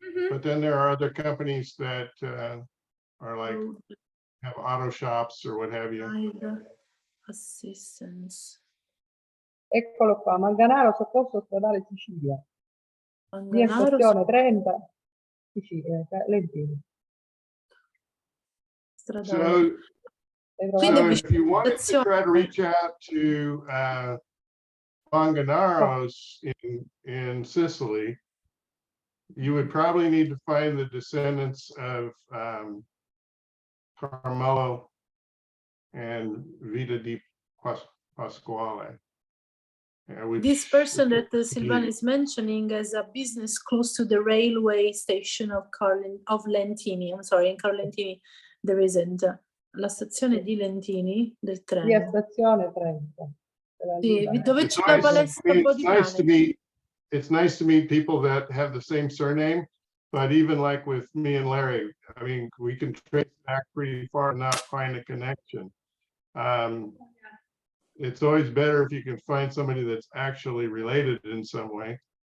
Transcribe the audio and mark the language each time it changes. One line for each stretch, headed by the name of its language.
English: But then there are other companies that are like have auto shops or what have you. Assistance.
Italian: Eccolo qua, Manganaro, soccorso stradale Sicilia. Via stazione 30, Sicilia, Lentini.
English: So if you wanted to try to reach out to Manganaros in Sicily, you would probably need to find the descendants of Carmelo and Vita di Pasquale. This person that Silvana is mentioning has a business close to the railway station of Lentini. I'm sorry, in Carlentini there isn't.
Italian: La stazione di Lentini del treno. Via stazione 30. Sì, dove c'è la palestra Bodicane.
English: It's nice to meet people that have the same surname, but even like with me and Larry, I mean, we can trace back pretty far and not find a connection. It's always better if you can find somebody that's actually related in some way.